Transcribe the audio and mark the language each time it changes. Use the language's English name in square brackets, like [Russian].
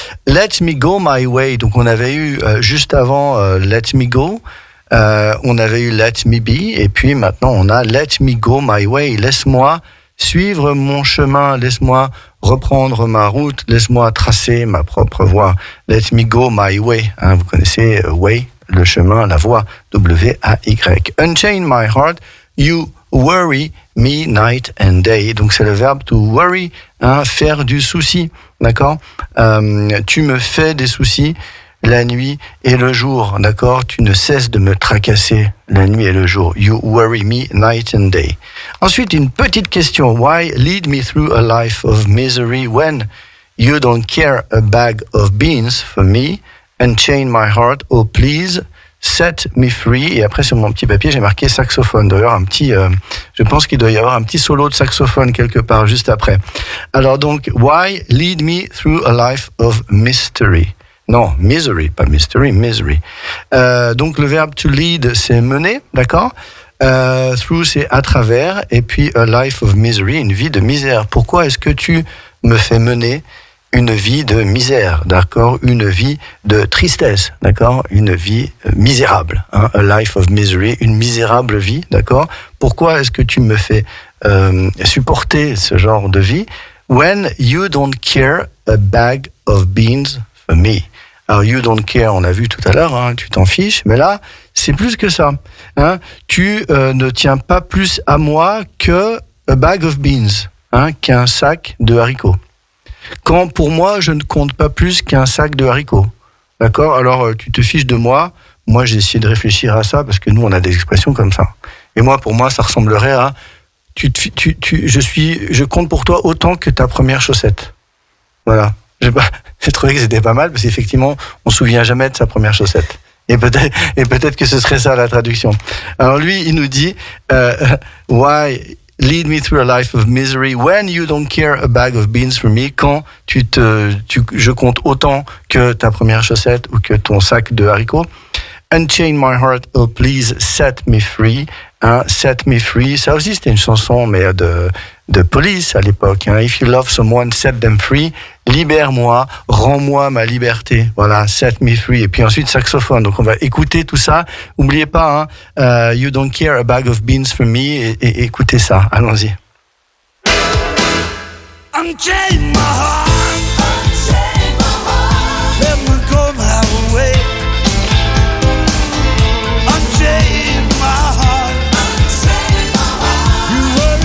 [English] Let me go my way, [French] donc on avait eu juste avant [English] let me go, [French] on avait eu [English] let me be, [French] et puis maintenant on a [English] let me go my way, [French] laisse-moi suivre mon chemin, laisse-moi reprendre ma route, laisse-moi tracer ma propre voie. Let me go my way. Hein, vous connaissez way, le chemin, la voie, W-A-Y. [English] Unchain my heart, you worry me night and day. [French] Donc c'est le verbe to worry, faire du souci, d'accord? Tu me fais des soucis la nuit et le jour, d'accord? Tu ne cesses de me tracasser la nuit et le jour. You worry me night and day. Ensuite, une petite question. [English] Why lead me through a life of misery when you don't care a bag of beans for me? Unchain my heart, oh please, set me free. [French] Et après, sur mon petit papier, j'ai marqué saxophone. D'ailleurs, je pense qu'il doit y avoir un petit solo de saxophone quelque part juste après. Alors donc, [English] why lead me through a life of mystery? [French] Non, misery, pas mystery, misery. Donc le verbe to lead, c'est mener, d'accord? Through, c'est à travers, et puis [English] a life of misery, [French] une vie de misère. Pourquoi est-ce que tu me fais mener une vie de misère, d'accord? Une vie de tristesse, d'accord? Une vie misérable, [English] a life of misery, [French] une misérable vie, d'accord? Pourquoi est-ce que tu me fais supporter ce genre de vie? [English] When you don't care a bag of beans for me. [French] Alors, [English] you don't care, [French] on a vu tout à l'heure, tu t'en fiches, mais là, c'est plus que ça. Tu ne tiens pas plus à moi que [English] a bag of beans, [French] qu'un sac de haricots. Quand, pour moi, je ne compte pas plus qu'un sac de haricots. D'accord? Alors, tu te fiches de moi. Moi, j'ai essayé de réfléchir à ça, parce que nous, on a des expressions comme ça. Et moi, pour moi, ça ressemblerait à je compte pour toi autant que ta première chaussette. Voilà. J'ai trouvé que c'était pas mal parce qu'effectivement, on se souvient jamais de sa première chaussette. Et peut-être que ce serait ça la traduction. Alors lui, il nous dit [English] why lead me through a life of misery when you don't care a bag of beans for me, [French] quand je compte autant que ta première chaussette ou que ton sac de haricots. [English] Unchain my heart, oh please set me free. Set me free, [French] ça aussi c'était une chanson mais de Police à l'époque. [English] If you love someone, set them free. [French] Libère-moi, rends-moi ma liberté. Voilà, [English] set me free. [French] Et puis ensuite saxophone. Donc on va écouter tout ça. N'oubliez pas, [English] you don't care a bag of beans for me. [French] Et écoutez ça. Allons-y. [English] Unchain my heart. Let me go my way. Unchain my heart.